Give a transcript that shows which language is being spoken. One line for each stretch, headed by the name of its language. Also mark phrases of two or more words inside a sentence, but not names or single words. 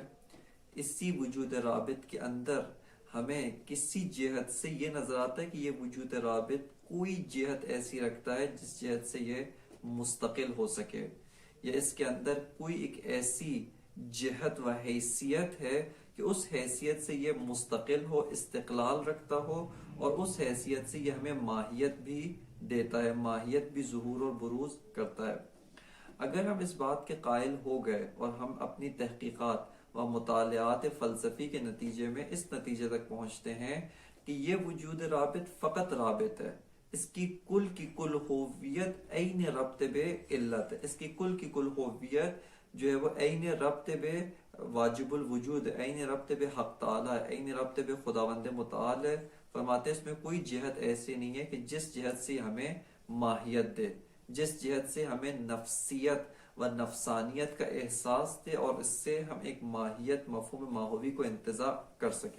Urdu: اسی وجود رابط کے اندر ہمیں کسی جہت سے یہ نظر آتا ہے کہ یہ وجود رابط کوئی جہت ایسی رکھتا ہے جس جہت سے یہ مستقل ہو سکے، یا اس کے اندر کوئی ایک ایسی جہت و حیثیت ہے کہ اس حیثیت سے یہ مستقل ہو، استقلال رکھتا ہو، اور اس حیثیت سے یہ ہمیں ماہیت بھی دیتا ہے، ماہیت بھی ظہور اور بروز کرتا ہے۔ اگر ہم اس بات کے قائل ہو گئے اور ہم اپنی تحقیقات و مطالعات فلسفی کے نتیجے میں اس نتیجے تک پہنچتے ہیں کہ یہ وجود رابط فقط رابط ہے، اس کی کل ہویت عین ربط بعلت ہے، اس کی کل ہویت جو ہے وہ عین ربط بے واجب الوجود، عین ربط بے حق تعالی، عین ربط بے خداوند متعال ہے۔ فرماتے ہیں اس میں کوئی جہت ایسی نہیں ہے کہ جس جہت سے ہمیں ماہیت دے، جس جہت سے ہمیں نفسیت و نفسانیت کا احساس دے اور اس سے ہم ایک ماہیت، مفہوم ماہوی کو انتزاع کر سکیں۔